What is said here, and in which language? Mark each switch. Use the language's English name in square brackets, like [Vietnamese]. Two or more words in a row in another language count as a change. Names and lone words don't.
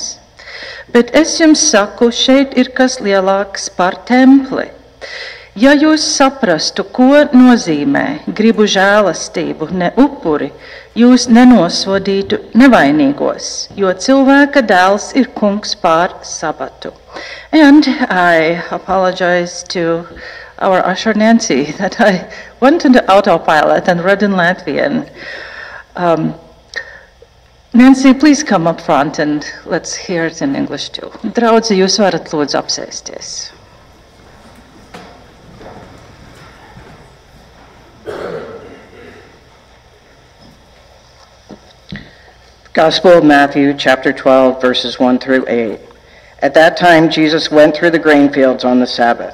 [Latvian] Bet es jums saku, šeit ir kas lielāks par templi. Ja jūs saprastu, ko nozīmē gribu žēlastību, ne upuri, jūs nenosodītu nevainīgos, jo cilvēka dēls ir kungs pār sabatu. [English] And I apologize to our usher Nancy that I went into autopilot and read in Latvian. Nancy, please come up front and let's hear it in English too. [Latvian] Draudzi, jūs varat lūdzu apsēsties. [English] Gospel of Matthew, chapter 12, verses 1 through 8. At that time, Jesus went through the grain fields on the Sabbath.